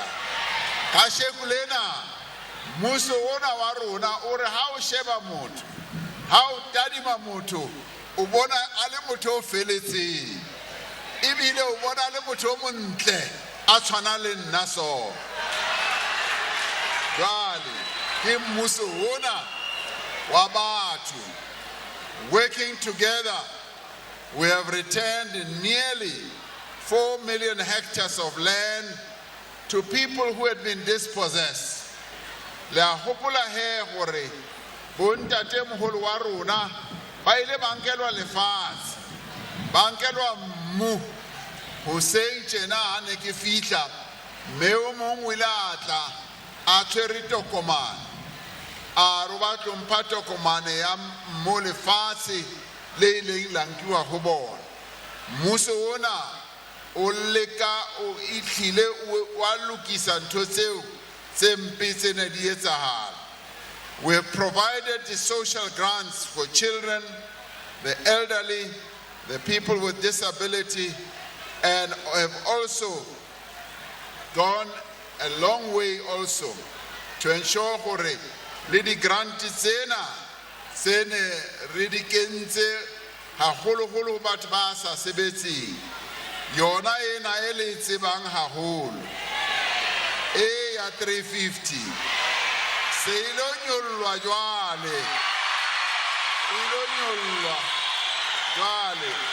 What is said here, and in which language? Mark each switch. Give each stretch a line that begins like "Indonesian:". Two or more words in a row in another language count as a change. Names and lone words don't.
Southern Sotho: Kasheko lena mmuso ona wa rona o re ha o sheba motho, ha o tadima motho o bona a le motho o feletseng, ebile o bona a le motho o montle a tshwana le nna so. Jwale ke mmuso ona wa batho.
English: Working together, we have returned nearly 4 million hectares of land to people who had been dispossessed.
Southern Sotho: Le a hopola he gore bontate moholo wa rona ba ile ba nkelwa lefatshe, ba nkelwa mmu. Hoseng tjena ha ne ke fihla mme o mong o ile a tla a tshwere tokomane a re ba tlo mpha tokomane ya mmu lefatshe le ileng la nkiwa ho bona. Mmuso ona o leka o itlhile wa lokisa ntho tseo tse mpe tse ne di etsahala.
English: We have provided the social grants for children, the elderly, the people with disability, and have also gone a long way also to ensure
Southern Sotho: gore le di grant tsena tsene re di kentse haholo batho ba sa sebetseng. Yona ena e le tsebang haholo e ya 350 se ilo nyollwa jwale, ilo nyollwa jwale.